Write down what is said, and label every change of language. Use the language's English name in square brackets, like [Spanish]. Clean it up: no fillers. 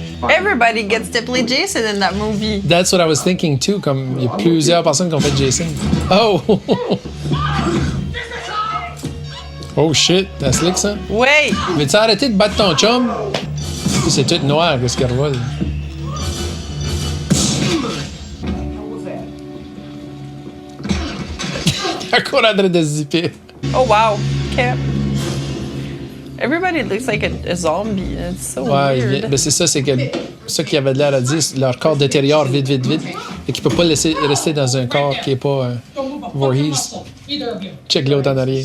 [English] Everybody gets to play Jason in that movie. That's what I was thinking too. [French] Comme il y a plusieurs personnes qui ont fait Jason. Oh! Oh shit, t'as slick ça? [English] Wait! [French] Veux-tu arrêter de battre ton chum? C'est tout noir, qu'est-ce qu'elle voit? Elle court en train de se zipper. [English] Oh wow. Okay. Everybody looks like a zombie. It's so [French] Ouais, [English] weird. [French] ben c'est ça, c'est que ça qui avait de l'air à dire, leur corps détériore vite. Et qu'il peut pas laisser rester dans un corps qui est pas Voorhees. [English] Either of you. [French] Check l'autre en arrière.